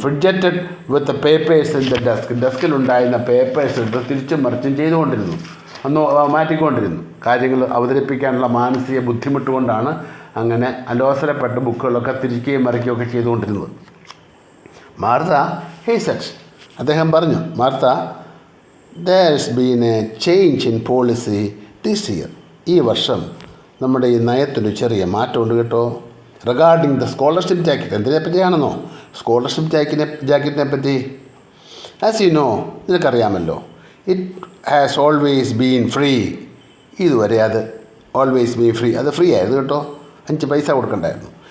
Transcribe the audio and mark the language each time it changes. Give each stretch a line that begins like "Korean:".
English: fidgeted with papers in
Malayalam: the ഡെസ്കിലുണ്ടായിരുന്ന papers എടുത്ത് തിരിച്ചും മറിച്ചും ചെയ്തുകൊണ്ടിരുന്നു, ഒന്ന് മാറ്റിക്കൊണ്ടിരുന്നു. കാര്യങ്ങൾ അവതരിപ്പിക്കാനുള്ള മാനസിക ബുദ്ധിമുട്ട് കൊണ്ടാണ് അങ്ങനെ അലോസരപ്പെട്ട് ബുക്കുകളൊക്കെ തിരിക്കുകയും മറിക്കുകയൊക്കെ ചെയ്തുകൊണ്ടിരുന്നത്.
English: Martha he said.
Malayalam: അദ്ദേഹം പറഞ്ഞു,
English: Martha, there's been a change in policy this year.
Malayalam: ഈ വർഷം നമ്മുടെ ഈ നയത്തിനൊരു ചെറിയ മാറ്റമുണ്ട് കേട്ടോ.
English: Regarding the scholarship jacket.
Malayalam: എന്തിനെ പറ്റിയാണെന്നോ? സ്കോളർഷിപ്പ് ജാക്കറ്റിനെ പറ്റി.
English: as you know,
Malayalam: നിനക്കറിയാമല്ലോ,
English: It has always been free.
Malayalam: ഇതുവരെ അത്
English: always been free,
Malayalam: അത് ഫ്രീ ആയിരുന്നു കേട്ടോ, 5 പൈസ കൊടുക്കണ്ടായിരുന്നു.